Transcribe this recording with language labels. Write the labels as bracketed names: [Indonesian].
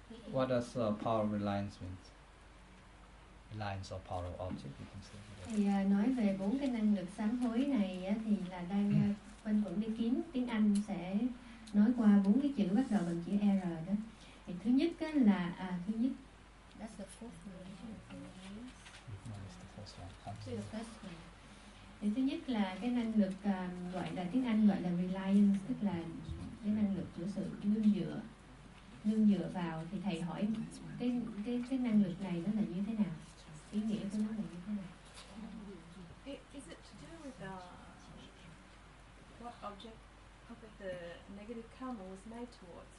[English] What does power of reliance mean? reliance or power of object, you can say. [Vietnamese] Thì nói về 4 cái năng lực sám hối này á, thì là đang quanh quẩn đi kiếm tiếng Anh sẽ nói qua 4 cái chữ bắt đầu bằng chữ R đó. Thì thứ nhất á, là thứ nhất. [English] That's the fourth relation of reliance. No, it's the first one. The first one. [Vietnamese] Thì thứ nhất là cái năng lực gọi là tiếng Anh gọi là reliance, tức là cái năng lực của sự nương dựa vào. Thì thầy hỏi cái năng lực này nó là như thế nào, ý nghĩa của nó là như thế nào? [English] Is it to do with what object the negative karma was made towards?